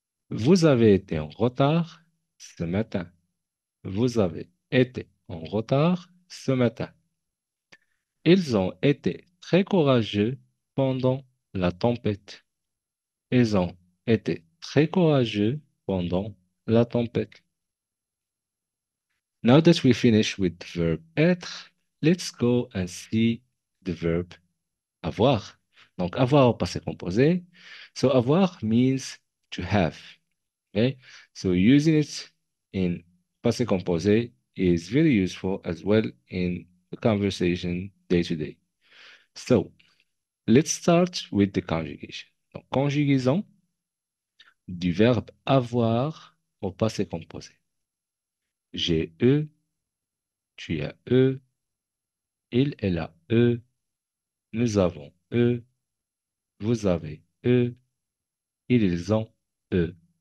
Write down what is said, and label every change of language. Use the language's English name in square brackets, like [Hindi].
[French] Vous avez été en retard ce matin. Vous avez été en retard ce matin. Ils ont été très courageux pendant la tempête. Ils ont été très courageux pendant la tempête. [English] Now that we finish with the verb être, let's go and see the verb avoir. [French] Donc, avoir au passé composé. [English] So, avoir means to have. Okay? So, using it in passé composé is very useful as well in the conversation day to day. So, let's start with the conjugation. [French] Donc, conjugaison du verbe avoir au passé composé. J'ai eu, tu as eu, il, elle a eu, nous avons eu, vous avez eu, ils ont eu.